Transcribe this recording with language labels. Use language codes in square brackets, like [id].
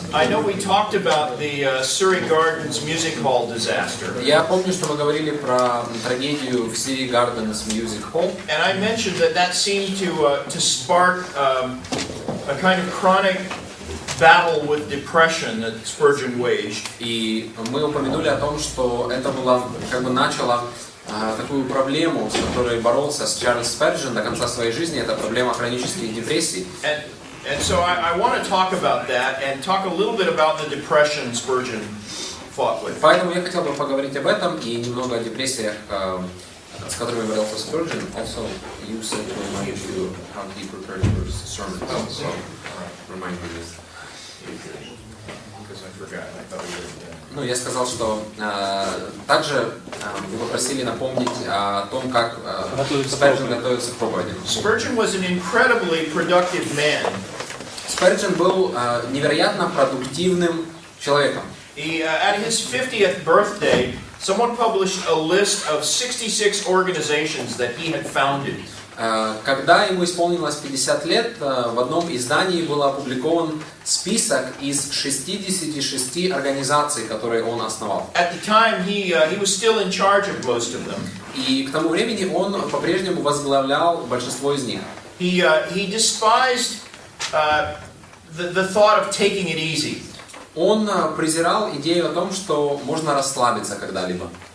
[en] I know we talked about the Surrey Gardens Music Hall disaster. [ru] Я помню, что мы говорили про трагедию в Surrey Gardens Music Hall. [en] And I mentioned that seemed to spark a kind of chronic battle with depression that Spurgeon waged. [ru] И мы упомянули о том, что это было, как бы начало такую проблему, с которой боролся с Чарльз Сперджен до конца своей жизни. Это проблема хронической депрессии. [en] And so I want to talk about that and talk a little bit about the depression Spurgeon fought with. [ru] Поэтому я хотел бы поговорить об этом и немного о депрессиях, с которыми боролся Сперджен. [en] Also, you said to remind you how he prepared your sermon. So, remind me this. Because I forgot. I thought we were. [ru] Ну, я сказал, что также вы попросили напомнить о том, как Сперджен готовится к проповеди. [en] Spurgeon was an incredibly productive man. [ru] Сперджен был невероятно продуктивным человеком. [en] At his 50th birthday, someone published a list of 66 organizations that he had founded. [ru] Когда ему исполнилось 50 лет, в одном издании был опубликован список из 66 организаций, которые он основал. [en] At the time, he was still in charge of most of them. [ru] И к тому времени он по-прежнему возглавлял большинство из них. [en] He despised the thought of taking it easy. [ru] Он презирал идею о том, что можно расслабиться когда-либо.